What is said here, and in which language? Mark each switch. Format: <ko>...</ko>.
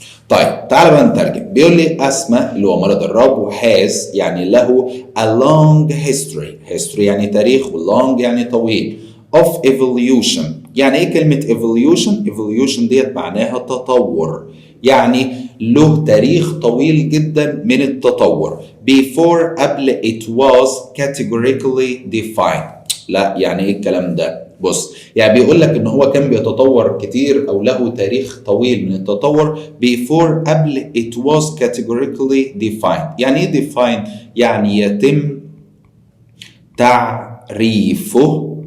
<ar>طيب تعال بقى نترجم. بيقول لي اسمى اللي هو مرض الربو</ar> <en>has</en> <ar>يعني له</ar> <en>a long history</en> <ar>يعني تاريخ، و</ar> <en>long</en> <ar>يعني طويل،</ar> <en>of evolution.</en> <ar>يعني ايه كلمة</ar> <en>evolution</en> <ar>ديت معناها تطور، يعني له تاريخ طويل جدا من التطور.</ar> <en>before</en> <ar>قبل</ar> <en>it was categorically defined.</en> <ar>لا، يعني ايه الكلام ده؟ بص، يعني بيقول لك ان هو كان بيتطور كتير او له تاريخ طويل من التطور</ar> <en>before</en> <ar>قبل</ar> <en>it was categorically defined.</en> <ar>يعني ايه</ar> <en>define؟</en> <ar>يعني يتم تعريفه.</ar>